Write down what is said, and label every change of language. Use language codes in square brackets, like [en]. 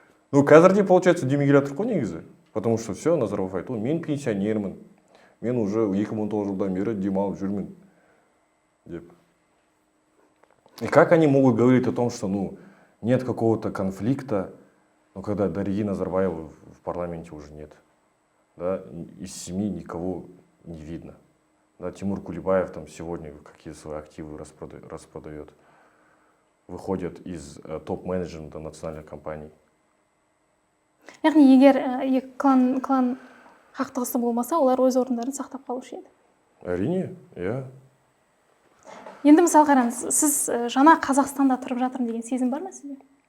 [kk] Ну, қазірде, получается, үндемей келе жатырмық қой негізі. [ru] Потому что все, [kk] Назарбаев айтты, мен пенсионермін. Мен уже 2010 жылдан бері демалып жүрмін. Деп. [ru] И как они могут говорить о том, что нет какого-то конфликта, но когда Дариги Назарбаева в парламенте уже нет. Да? Из семьи никого не видно. Да, Тимур Кулебаев там сегодня какие свои активы распродает. Выходят из топ-менеджмента национальных компаний. [kk] Яғни егер екі клан қақтығысы болмаса, олар өз орындарын сақтап қалушы еді. Әрине, иә. Енді мысалы қараңыз, сіз жаңа Қазақстанда тұрып жатырмын деген сезім бар ма сізде?